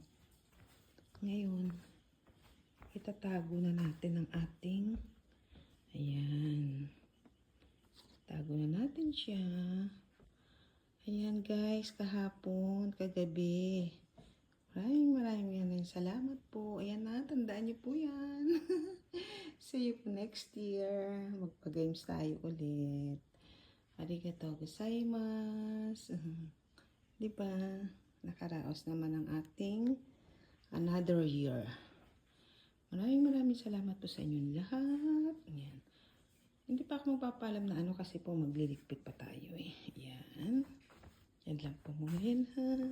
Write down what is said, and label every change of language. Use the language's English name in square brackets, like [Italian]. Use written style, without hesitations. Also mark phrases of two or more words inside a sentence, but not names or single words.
[Filipino] Ngayon, itatago na natin ang ating ayan. Tago na natin siya. Ayan guys, kahapon, kagabi. Maraming salamat po. Ayan na, tandaan niyo po yan. [English] See you [Filipino] po next year. Magpa-games tayo ulit. [Japanese] ありがとうございます. [Filipino] Diba? Nakaraos naman ang ating [English] another year. [Filipino] Maraming salamat po sa inyong lahat. Ayan. Hindi pa ako magpapalam na ano kasi po magliligpit pa tayo eh. Ayan. Yan lang po muna yan ha.